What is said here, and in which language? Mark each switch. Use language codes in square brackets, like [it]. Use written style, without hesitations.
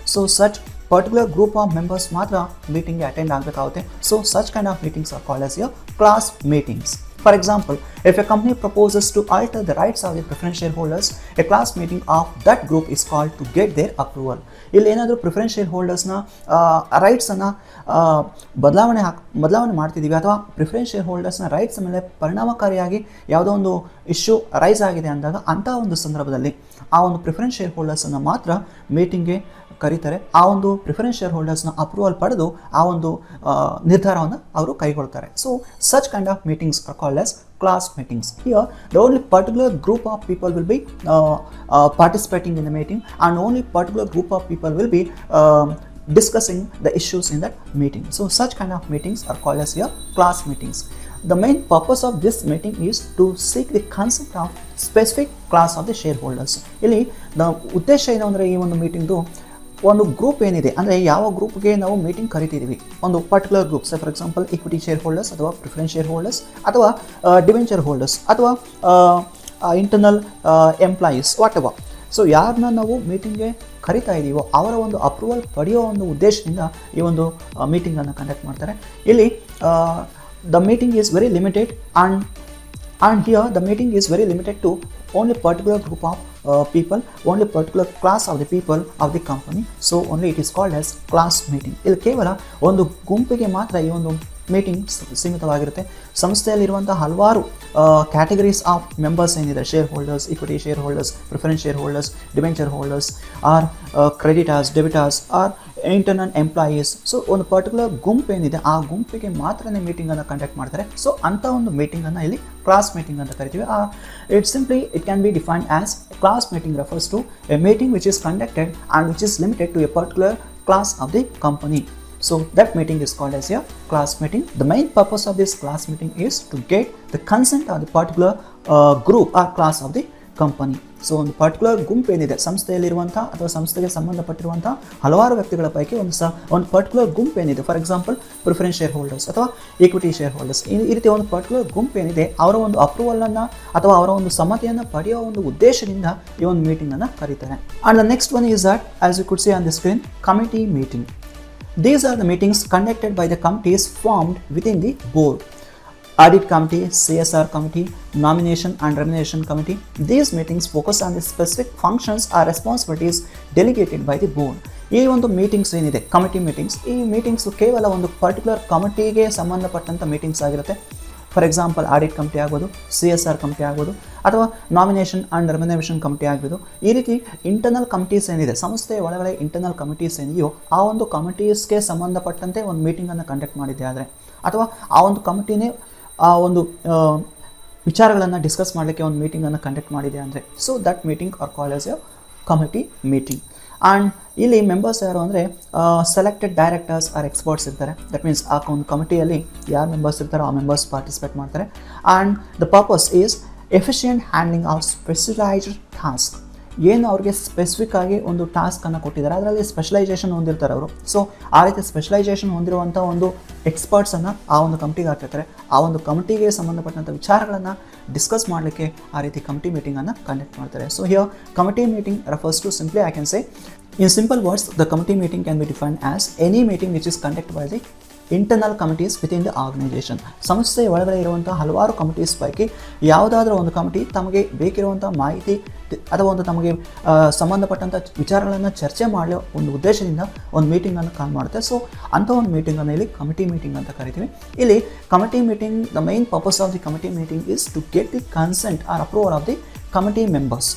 [kn] So such [en] particular group of members [kn] ಮಾತ್ರ ಮೀಟಿಂಗ್ಗೆ attend ಆಗಬೇಕಾಗುತ್ತೆ. [en] So such kind of meetings are called as your class meetings. For example, if a company proposes to alter the rights of the preference shareholders, a class meeting of that group is called to get their approval. [kn] ಇಲ್ಲಿ ಏನಾದರೂ preference share ಹೋಲ್ಡರ್ಸ್ನ ರೈಟ್ಸನ್ನು ಬದಲಾವಣೆ ಮಾಡ್ತಿದ್ದೀವಿ ಅಥವಾ preference share ಹೋಲ್ಡರ್ಸ್ನ rights ಮೇಲೆ ಪರಿಣಾಮಕಾರಿಯಾಗಿ ಯಾವುದೋ ಒಂದು issue rice ಆಗಿದೆ ಅಂದಾಗ ಅಂಥ ಒಂದು ಸಂದರ್ಭದಲ್ಲಿ ಆ ಒಂದು ಪ್ರಿಫರೆನ್ಸ್ ಶೇರ್ ಹೋಲ್ಡರ್ಸನ್ನು ಮಾತ್ರ ಮೀಟಿಂಗ್ಗೆ ಕರೀತಾರೆ. ಆ ಒಂದು ಪ್ರಿಫರೆನ್ಸ್ ಶೇರ್ ಹೋಲ್ಡರ್ಸ್ನ ಅಪ್ರೂವಲ್ ಪಡೆದು ಆ ಒಂದು ನಿರ್ಧಾರವನ್ನು ಅವರು ಕೈಗೊಳ್ತಾರೆ. [en] So such kind of meetings are called as class meetings. Here the only particular group of people will be participating in the meeting, and only particular group of people will be discussing the issues in that meeting. So such kind of meetings are called as your class meetings. The main purpose of this meeting is to seek the consent of specific class of the shareholders. [kn] ಇಲ್ಲಿ ಉದ್ದೇಶ ಏನು ಅಂದರೆ ಈ ಒಂದು ಮೀಟಿಂಗ್ದು ಒಂದು group ಏನಿದೆ ಅಂದರೆ ಯಾವ ಗ್ರೂಪ್ಗೆ ನಾವು ಮೀಟಿಂಗ್ ಕರಿತಿದ್ದೀವಿ, ಒಂದು particular group, for example equity share holders ಅಥವಾ ಪ್ರಿಫರೆನ್ಸ್ ಶೇರ್ ಹೋಲ್ಡರ್ಸ್ ಅಥವಾ ಡಿಬೆಂಚರ್ ಹೋಲ್ಡರ್ಸ್ ಅಥವಾ internal employees what ever. So ಯಾರನ್ನ ನಾವು ಮೀಟಿಂಗ್ಗೆ ಕರಿತಾ ಇದ್ದೀವೋ ಅವರ ಒಂದು ಅಪ್ರೂವಲ್ ಪಡೆಯೋ ಒಂದು ಉದ್ದೇಶದಿಂದ ಈ ಒಂದು ಮೀಟಿಂಗನ್ನು ಕಂಡಕ್ಟ್ ಮಾಡ್ತಾರೆ. [en] ಇಲ್ಲಿ the meeting is very limited and here the meeting is very limited to only particular group of people, only particular class of the people of the company. So only it is called as class meeting. [kn] ಇಲ್ಲಿ ಕೇವಲ ಒಂದು ಗುಂಪಿಗೆ ಮಾತ್ರ ಈ ಒಂದು meeting ಸೀಮಿತವಾಗಿರುತ್ತೆ. ಸಂಸ್ಥೆಯಲ್ಲಿರುವಂಥ ಹಲವಾರು categories of members ಏನಿದೆ, share holders, equity share holders, preference share holders, debenture holders, R creditors, ಡೆಬಿಟರ್ಸ್, R internal employees. So ಒಂದು ಪರ್ಟಿಕ್ಯುಲರ್ ಗುಂಪು ಏನಿದೆ ಆ ಗುಂಪಿಗೆ ಮಾತ್ರನೇ ಮೀಟಿಂಗನ್ನು ಕಂಡಕ್ಟ್ ಮಾಡ್ತಾರೆ. ಸೊ ಅಂಥ ಒಂದು ಮೀಟಿಂಗನ್ನು ಇಲ್ಲಿ ಕ್ಲಾಸ್ ಮೀಟಿಂಗ್ ಅಂತ ಕರಿತೀವಿ. [en] It can be defined as class meeting refers to a meeting which is conducted and which is limited to a particular class of the company. So that meeting is called as a class meeting. The main purpose of this class meeting is to get the consent of the particular group or class of the company. [kn] So ಒಂದು particular ಗುಂಪು ಏನಿದೆ ಸಂಸ್ಥೆಯಲ್ಲಿರುವಂಥ ಅಥವಾ ಸಂಸ್ಥೆಗೆ ಸಂಬಂಧಪಟ್ಟಿರುವಂಥ ಹಲವಾರು ವ್ಯಕ್ತಿಗಳ ಪೈಕಿ ಒಂದು particular ಗುಂಪು ಏನಿದೆ, for example preference share holders ಅಥವಾ ಈಕ್ವಿಟಿ ಶೇರ್ ಹೋಲ್ಡರ್ಸ್, ಈ ರೀತಿ ಒಂದು ಪರ್ಟಿಕ್ಯುಲರ್ ಗುಂಪು ಏನಿದೆ ಅವರ ಒಂದು ಅಪ್ರೂವಲನ್ನು ಅಥವಾ ಅವರ ಒಂದು ಸಮ್ಮತಿಯನ್ನು ಪಡೆಯುವ ಒಂದು ಉದ್ದೇಶದಿಂದ ಈ ಒಂದು ಮೀಟಿಂಗನ್ನು ಕರೀತಾರೆ. [en] And the next one is that, as you could see on the screen, committee meeting. These are the meetings conducted by the committees formed within the board. Audit committee, CSR committee, nomination and remuneration committee. These meetings focus on the specific functions or responsibilities delegated by the board. [kn] ಈ ಒಂದು meetings ಏನಿದೆ committee meetings, ಈ meetings ಕೇವಲ ಒಂದು particular ಕಮಿಟಿಗೆ ಸಂಬಂಧಪಟ್ಟಂಥ meetings ಆಗಿರುತ್ತೆ. For example audit committee ಆಗ್ಬೋದು, CSR committee ಆಗ್ಬೋದು, ಅಥವಾ ನಾಮಿನೇಷನ್ ಆ್ಯಂಡ್ ರೆಮ್ಯುನರೇಷನ್ ಕಮಿಟಿ ಆಗ್ಬೋದು. ಈ ರೀತಿ ಇಂಟರ್ನಲ್ ಕಮಿಟೀಸ್ ಏನಿದೆ, ಸಂಸ್ಥೆಯ ಒಳಗಡೆ ಇಂಟರ್ನಲ್ ಕಮಿಟೀಸ್ ಏನಿದೆಯೋ ಆ ಒಂದು ಕಮಿಟೀಸ್ಗೆ ಸಂಬಂಧಪಟ್ಟಂತೆ ಒಂದು ಮೀಟಿಂಗನ್ನು ಕಂಡಕ್ಟ್ ಮಾಡಿದ್ದೆ ಆದರೆ, ಅಥವಾ ಆ ಒಂದು ಕಮಿಟಿನೇ ಆ ಒಂದು ವಿಚಾರಗಳನ್ನು ಡಿಸ್ಕಸ್ ಮಾಡಲಿಕ್ಕೆ ಒಂದು ಮೀಟಿಂಗನ್ನು ಕಂಡಕ್ಟ್ ಮಾಡಿದೆ ಅಂದರೆ, [en] So that meeting are called as a committee meeting. [kn] And ಇಲ್ಲಿ ಮೆಂಬರ್ಸ್ ಯಾರು ಅಂದರೆ ಸೆಲೆಕ್ಟೆಡ್ ಡೈರೆಕ್ಟರ್ಸ್ ಆರ್ ಎಕ್ಸ್ಪರ್ಟ್ಸ್ ಇರ್ತಾರೆ. ದಟ್ ಮೀನ್ಸ್ ಆ ಒಂದು ಕಮಿಟಿಯಲ್ಲಿ ಯಾರು ಮೆಂಬರ್ಸ್ ಇರ್ತಾರೋ ಆ ಮೆಂಬರ್ಸ್ ಪಾರ್ಟಿಸಿಪೇಟ್ ಮಾಡ್ತಾರೆ. [en] And the purpose is efficient handling of specialised task. [kn] ಏನು ಅವ್ರಿಗೆ ಸ್ಪೆಸಿಫಿಕ್ ಆಗಿ ಒಂದು ಟಾಸ್ಕನ್ನು ಕೊಟ್ಟಿದ್ದಾರೆ, ಅದರಲ್ಲಿ ಸ್ಪೆಷಲೈಸೇಷನ್ ಹೊಂದಿರ್ತಾರೆ ಅವರು. ಸೊ ಆ ರೀತಿ ಸ್ಪೆಷಲೈಸೇಷನ್ ಹೊಂದಿರುವಂಥ ಒಂದು ಎಕ್ಸ್ಪರ್ಟ್ಸನ್ನು ಆ ಒಂದು ಕಮಿಟಿಗೆ ಹಾಕಿರ್ತಾರೆ. ಆ ಒಂದು ಕಮಿಟಿಗೆ ಸಂಬಂಧಪಟ್ಟಂಥ ವಿಚಾರಗಳನ್ನು ಡಿಸ್ಕಸ್ ಮಾಡಲಿಕ್ಕೆ ಆ ರೀತಿ ಕಮಿಟಿ ಮೀಟಿಂಗನ್ನು ಕಂಡಕ್ಟ್ ಮಾಡ್ತಾರೆ. [en] So here committee meeting refers to, simply I can say, in simple words, the committee meeting can be defined as any meeting which is conducted by the internal committees within the organisation. [kn] ಸಂಸ್ಥೆಯ ಒಳಗಡೆ ಇರುವಂಥ ಹಲವಾರು committees ಪೈಕಿ ಯಾವುದಾದ್ರೂ ಒಂದು committee ತಮಗೆ ಬೇಕಿರುವಂಥ ಮಾಹಿತಿ ಅಥವಾ ಒಂದು ನಮಗೆ ಸಂಬಂಧಪಟ್ಟಂಥ ವಿಚಾರಗಳನ್ನು ಚರ್ಚೆ ಮಾಡಲು ಒಂದು ಉದ್ದೇಶದಿಂದ ಒಂದು ಮೀಟಿಂಗನ್ನು ಕಾಲ್ ಮಾಡುತ್ತೆ. ಸೊ ಅಂಥ ಒಂದು ಮೀಟಿಂಗನ್ನು ಇಲ್ಲಿ ಕಮಿಟಿ ಮೀಟಿಂಗ್ ಅಂತ ಕರಿತೀವಿ. ಇಲ್ಲಿ committee meeting, [en] The main purpose of the committee meeting is to get the consent or approval of the committee members.